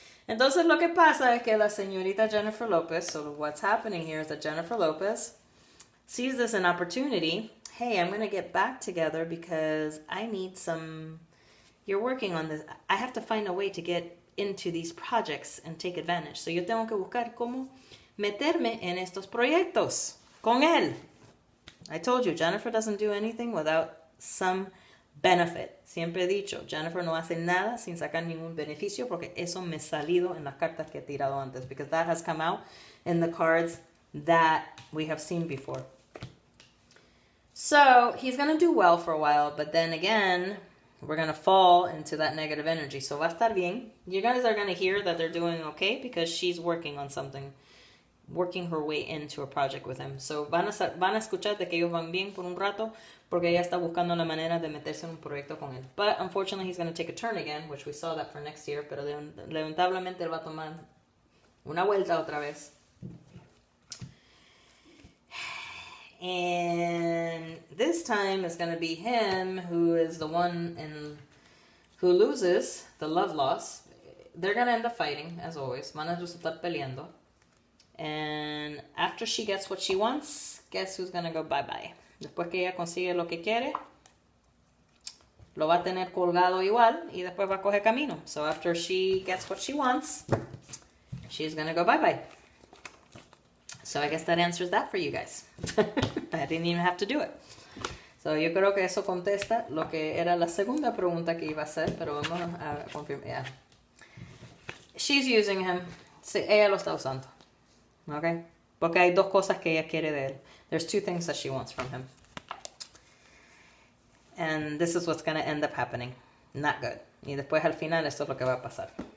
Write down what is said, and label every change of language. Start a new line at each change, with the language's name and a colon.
Spanish: Entonces lo que pasa es que la señorita Jennifer Lopez,
English: so what's happening here is that Jennifer Lopez sees this an opportunity. Hey, I'm going to get back together because I need some, you're working on this. I have to find a way to get into these projects and take advantage.
Spanish: So yo tengo que buscar cómo meterme en estos proyectos con él.
English: I told you, Jennifer doesn't do anything without some benefit.
Spanish: Siempre he dicho, Jennifer no hace nada sin sacar ningún beneficio porque eso me ha salido en las cartas que he tirado antes.
English: Because that has come out in the cards that we have seen before. So, he's going to do well for a while, but then again, we're going to fall into that negative energy. So,
Spanish: va a estar bien.
English: You guys are going to hear that they're doing okay because she's working on something. Working her way into a project with him.
Spanish: So, van a escuchar de que ellos van bien por un rato porque ella está buscando la manera de meterse en un proyecto con él.
English: But, unfortunately, he's going to take a turn again, which we saw that for next year,
Spanish: pero lamentablemente él va a tomar una vuelta otra vez.
English: And this time it's going to be him who is the one who loses the love loss. They're going to end up fighting, as always.
Spanish: Van a resultar peleando.
English: And after she gets what she wants, guess who's going to go bye-bye?
Spanish: Después que ella consigue lo que quiere, lo va a tener colgado igual y después va a coger camino.
English: So after she gets what she wants, she's going to go bye-bye. So I guess that answers that for you guys. I didn't even have to do it.
Spanish: So yo creo que eso contesta lo que era la segunda pregunta que iba a hacer, pero vamos a confirmar.
English: Yeah. She's using him.
Spanish: Sí, ella lo está usando.
English: Okay?
Spanish: Porque hay dos cosas que ella quiere de él.
English: There's two things that she wants from him. And this is what's going to end up happening. Not good.
Spanish: Y después al final esto es lo que va a pasar.